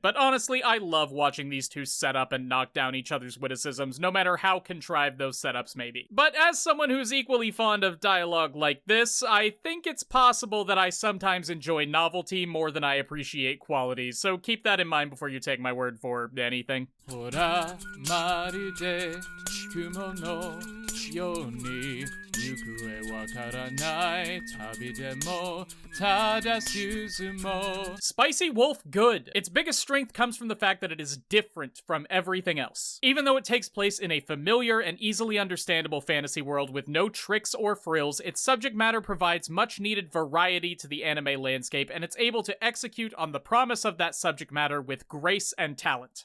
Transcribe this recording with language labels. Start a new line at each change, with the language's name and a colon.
English: But honestly, I love watching these two set up and knock down each other's witticisms, no matter how contrived those setups may be. But as someone who's equally fond of dialogue like this, I think it's possible that I sometimes enjoy novelty more than I appreciate quality, so keep that in mind before you take my word for anything.
Japanese: ほらまるで地雲のように行方わからない旅でもただ進もう.
English: Spicy Wolf good. Its biggest strength comes from the fact that it is different from everything else. Even though it takes place in a familiar and easily understandable fantasy world with no tricks or frills, its subject matter provides much needed variety to the anime landscape, and it's able to execute on the promise of that subject matter with grace and talent.